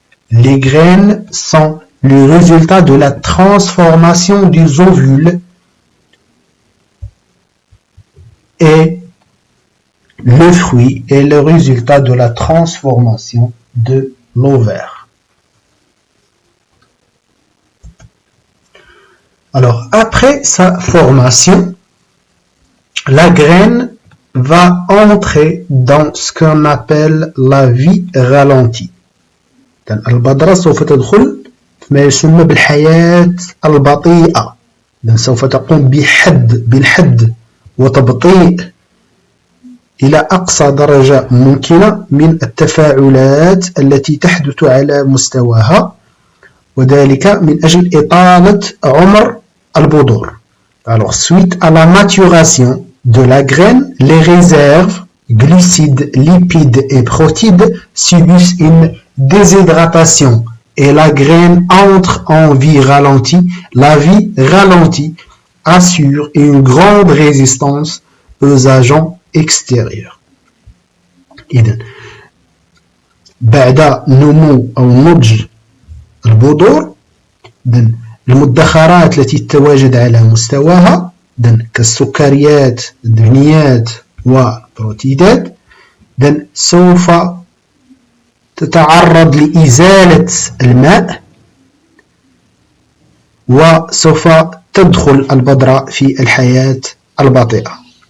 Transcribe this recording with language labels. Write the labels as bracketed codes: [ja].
[fr] Les graines sont le résultat de la transformation des ovules et le fruit est le résultat de la transformation de l'ovaire. Alors, après sa formation, la graine va entrer dans ce qu'on appelle la vie ralentie. [ar] البذرة سوف تدخل ما يسمى بالحياة البطيئة. سوف تقوم بالحد وتبطيء إلى أقصى درجة ممكنة من التفاعلات التي تحدث على مستواها، وذلك من أجل إطالة عمر البذور. [fr] Alors, suite à la maturation de la graine, les réserves, glucides, lipides et protides subissent une déshydratation et la graine entre en vie ralentie. La vie ralentie assure une grande résistance aux agents extérieurs. [ar] إذن بعد نمو أو نضج البذور المدخرات التي تتواجد على مستواها كالسكريات الدهنيات والبروتيدات سوف تتعرض لإزالة الماء وسوف تدخل البذرة في الحياة البطيئة.